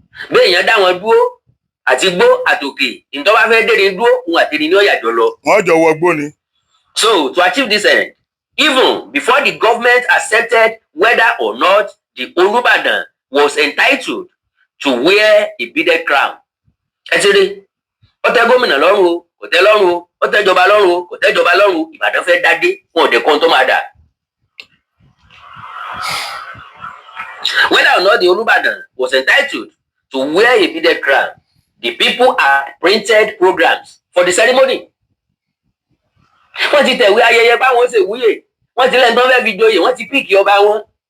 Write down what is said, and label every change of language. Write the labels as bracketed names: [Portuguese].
[Yoruba] Bí èèyàn dá wọn dúró àti gbó àtòkè, ìtọ́ bá fẹ́ dèrè dúró, òun àti ní ọ̀yàjọ́ lọ. Wọ́n jọ wọgbó ni. [English] So, to achieve this end, even before the government accepted whether or not the Olubadan was entitled to wear a beaded crown. [Yoruba] Ẹ ti rí, ó tẹ́ gómìnà lọ́rùn o, kò tẹ́ lọ́rùn o, ó tẹ́ jọba lọ́rùn o, kò tẹ́ jọba lọ́rùn o, Ìbàdàn fẹ́ dádé, wọn ò dẹ̀ kọ́ tó máa dà. [English] Whether or not the Olubadan was entitled to wear a beaded crown, the people had printed programs for the ceremony. [Yoruba] Wọ́n ti tẹ̀wé ayẹyẹ báwọn ṣe wúyè, wọ́n ti lẹ́nu tó fẹ́ fi joyè, wọ́n ti píìkì ọba wọn.